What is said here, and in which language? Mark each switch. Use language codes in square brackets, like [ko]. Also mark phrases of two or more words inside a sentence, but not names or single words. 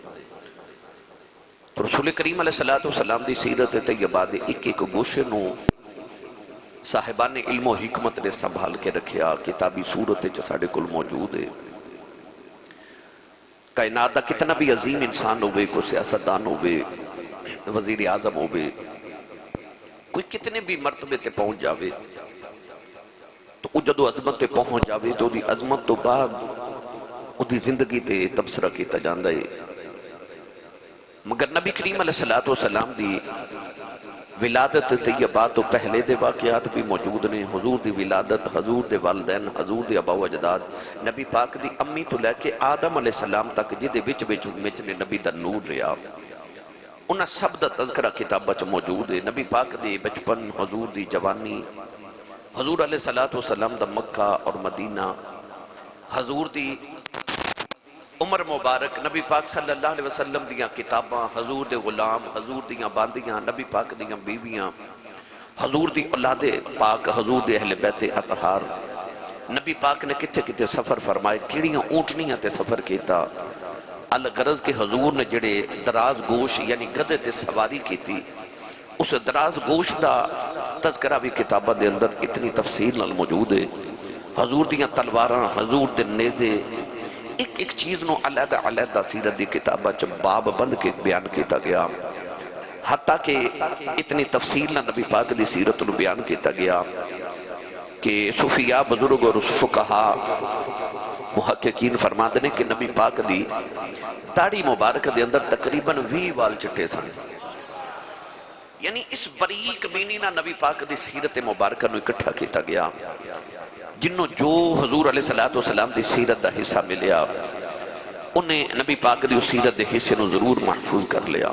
[pa] تو رسول کریم علیہ السلام دی سیرت طیبہ دے ایک ایک گوشے نو صاحبان علم و حکمت نے سنبھال کے رکھیا، کتابی صورت ساڑے کل موجود ہے۔ کائنات دا کتنا بھی عظیم انسان ہوئے، کوئی سیاستدان ہوئے، وزیر اعظم ہوئے، کوئی کتنے بھی مرتبے تے پہنچ جاوے تو جدو عظمت تے پہنچ جاوے تو دی عظمت تو بعد دی زندگی تے تبصرہ کیتا جاندا ہے، مگر نبی کریم علیہ السلام دی ولادت طیبہ تو پہلے دے واقعات بھی موجود نے۔ حضور دی ولادت، حضور دے والدین، حضور دے ابا و اجداد، نبی پاک دی امی تو لے کے آدم علیہ السلام تک جدے وچ نے نبی دا نور رہا، انہاں سب دا تذکرہ کتابہ چ موجود ہے۔ نبی پاک دی بچپن، حضور دی جوانی، حضور علیہ السلام دا مکہ اور مدینہ، حضور دی عمر مبارک، نبی پاک [ar] صلی اللہ علیہ وسلم [pa] دیاں کتاباں، حضور دے غلام، حضور دیاں باندیاں، نبی پاک دیاں بیویاں، حضور دی اولاد پاک، حضور دے اہل بیت اطہار، نبی پاک نے کتے کتے سفر فرمائے، کیڑیاں اونٹنیاں تے سفر کیتا، الغرض کے حضور نے جڑے دراز گوش یعنی گدے تے سواری کیتی، اس دراز گوش دا تذکرہ بھی کتابہ دے اندر اتنی تفصیل نال موجود ہے۔ حضور دیاں تلواراں، حضور دے نیزے، ایک ایک چیز نو علیحدہ علیحدہ سیرت دی کتابہ چ باب بند کے بیان کیتا گیا، حتیٰ کہ اتنی تفصیل نہ نبی پاک دی سیرت نو بیان کیتا گیا کہ صوفیاء بزرگ اور فقہا [ur] محققین فرماتے ہیں کہ [pa] نبی پاک دی داڑھی مبارک دے اندر تقریباً 20 وال چٹے سن، یعنی اس بریک بینی نہ نبی پاک دی سیرت مبارکہ نو اکٹھا کیتا گیا، جنہوں جو حضور علیہ السلام دی سیرت دا حصہ ملیا انہیں نبی پاک دی سیرت دے حصے نو ضرور محفوظ کر لیا۔